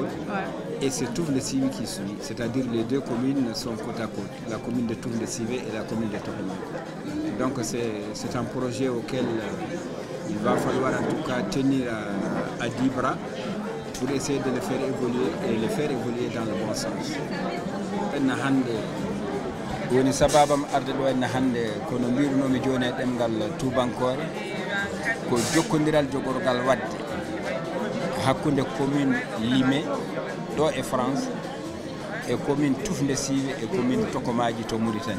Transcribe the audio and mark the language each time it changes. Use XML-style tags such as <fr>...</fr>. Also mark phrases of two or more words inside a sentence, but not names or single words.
<fr>Et c'est Tourné-Sivé qui suit, c'est-à-dire les 2 communes sont côte à côte, la commune de Tourné-Sivé et la commune de Tokomadji. Donc c'est un projet auquel il va falloir en tout cas tenir à 10 bras pour essayer de le faire évoluer et le faire évoluer dans le bon sens.</fr> <ff>woni sababam arde ɗo henna hannde kono mbirunomi joni e ɗemgal tubankore ko jokkodiral jogorgal wadde hakkude commune Limé ɗo e France e commune Tourné-Sivé e commune Tokomadji to Mauritanie.</ff>